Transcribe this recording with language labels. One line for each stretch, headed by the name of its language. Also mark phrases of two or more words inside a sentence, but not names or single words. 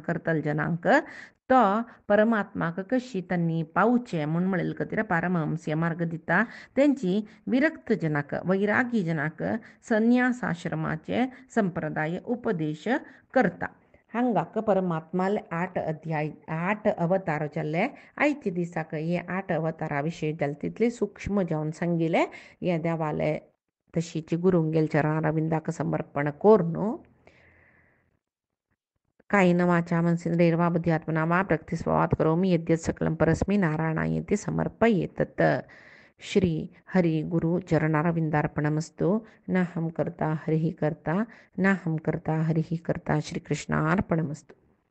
Konkani: करतले जनांक तो परमात्माक कशी तांणी पावचे म्हूण म्हळेले खातीर पारमहंस्य मार्ग दिता तेंची विरक्त जनाक वैरागी जनाक संन्यास आश्रमाचे संप्रदाय उपदेश करता हांगाक परमात्माले 8 अध्याय 8 अवतार जाल्ले आयचे दिसाक हे 8 अवतारा विशयी जाले तितले सूक्ष्म जावन सांगिले हे देवाले तशीची गुरुंगेल चरणारविंदाक समर्पण कोरून
Sanskrit: कायेन वाचा मनसेन्द्रियैर्वा बुद्ध्यात्मना वा प्रकृतिस्वभावात् करोमि यद्यत् सकलं परस्मै नारायणायेति समर्पयेत् श्री हरि गुरु चरणारविंदार्पणमस्तु
Hindi: न हम करता हरिः करता न हम करता हरिः करता
Sanskrit: श्री कृष्णार्पणमस्तु।